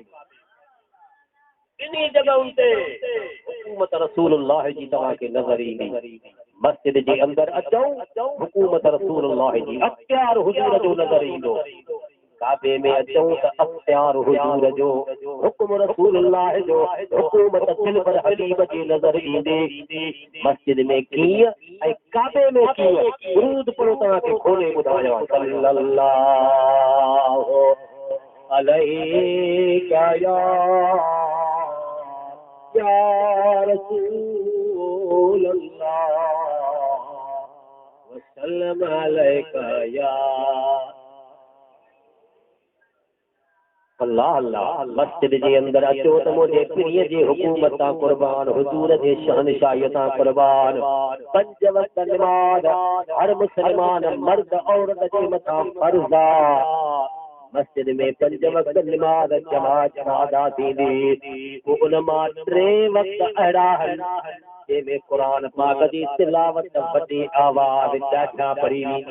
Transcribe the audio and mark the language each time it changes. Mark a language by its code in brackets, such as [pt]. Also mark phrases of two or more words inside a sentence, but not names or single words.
[sd] ॿिन्ही जॻहुनि ते हुकूमत रसूलुल्लाह जी तव्हांखे नज़र ईंदी मस्जिद जे अंदरि अचूं हुकूमत रसूलुल्लाह जी अख्तियार हुजूर जो नज़र ईंदो काबे में अचूं त अख्तियार हुजूर जो हुक्म रसूलुल्लाह जो हुकूमत दिल पर हबीब जी नज़र ईंदी मस्जिद में कीअं ऐं काबे में कीअं दुरूद पढ़ो तव्हांखे खोले ॿुधायां सल्लल्लाहु [ar] عليك يا رسول الله وسلم عليك يا الله الله [sd] मस्जिद जे अंदर अचो त मुंहिंजे पीर जी हुकूमत तां कुर्बान हुजूर जे शहनशाही तां कुर्बान पंज वक्त नमाज हर मुसलमान मर्द औरत जे मथां फर्ज़ मस्जिद में पंज वक्त नमाज जमात अदा थींदी उन मां टे वक्त अहिड़ा आहिनि जंहिंमें क़ुरान पाक जी तिलावत वॾी आवाज़ ॾाढा पढ़ी